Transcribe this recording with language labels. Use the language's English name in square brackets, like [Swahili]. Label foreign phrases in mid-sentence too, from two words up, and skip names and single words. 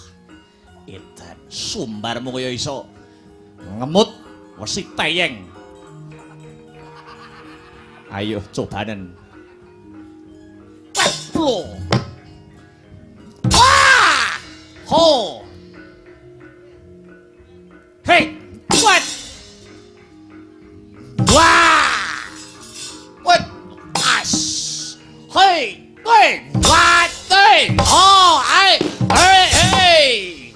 [Javanese] Edan sumbarmu kaya iso ngemut wesi teyeng. Ayo cobanen. Weplo. Wah! Ho. [English] Hey, what? Wah. What? As. Hey, hey, what? Hey, oh, hey.